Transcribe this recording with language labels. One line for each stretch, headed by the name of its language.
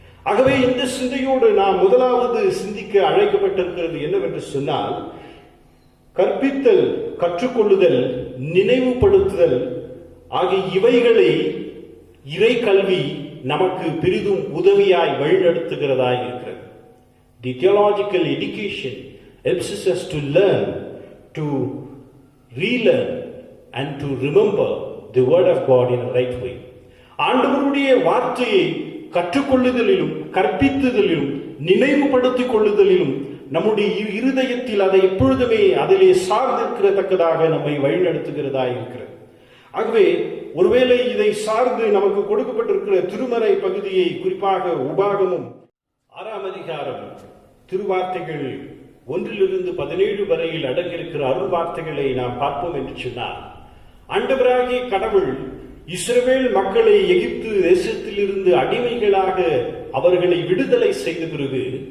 Tamil: ஆகவே இந்த சிந்தையோடு நாம் முதலாவது சிந்திக்க அழைக்கப்பட்டிருக்கிறது என்னவென்று சொன்னால், கற்பித்தல், கற்றுக்கொள்ளுதல், நினைவுபடுத்துதல் ஆகிய இவைகளை இறை கல்வி நமக்கு பெரிதும் உதவியாய் வழிநடத்துகிறதாய் இருக்கிறது.
English: The theological education helps us to learn, to relearn and to remember the word of God in a right way.
Tamil: ஆண்டவருடைய வார்த்தையை கற்றுக்கொள்ளுதலிலும், கற்பித்துதலிலும், நினைவுபடுத்திக் கொள்ளுதலிலும் நம்முடைய இருதயத்தில் அதை எப்பொழுதுமே அதிலே சார்ந்திருக்கிறதக்கதாக நம்மை வழிநடத்துகிறதா இருக்கிறது. ஆகவே ஒருவேளை இதை சார்ந்து நமக்கு கொடுக்கப்பட்டிருக்கிற திருமறை பகுதியை, குறிப்பாக உபாகமும் 6ஆம் அதிகாரம் திருவார்த்தைகள் 1-17 வரையில் அடங்கியிருக்கிற அருள் வார்த்தைகளை நாம் பார்ப்போம் என்று சொன்னால், ஆண்டவராகிய கடவுள் இஸ்ரவேல் மக்களை எகிப்து தேசத்தில் இருந்து அடிமைகளாக அவர்களை விடுதலை செய்த பிறகு